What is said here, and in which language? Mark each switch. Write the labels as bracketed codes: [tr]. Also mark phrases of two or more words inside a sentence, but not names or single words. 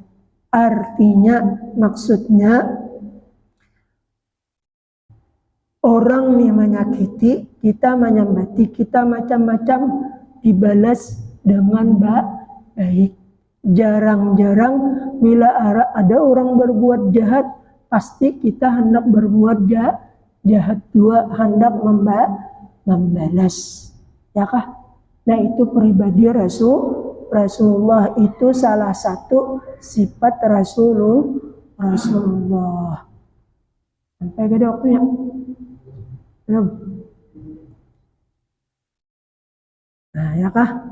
[id] Artinya, maksudnya orang nih menyakiti, kita menyambati, kita macam-macam dibalas dengan baik. Jarang-jarang bila ada orang berbuat jahat, pasti kita hendak berbuat jahat juga, hendak membalas. Ya kah? Nah itu pribadi Rasulullah, itu salah satu sifat Rasulullah. Sampai gede waktunya. Belum. Nah ya kah?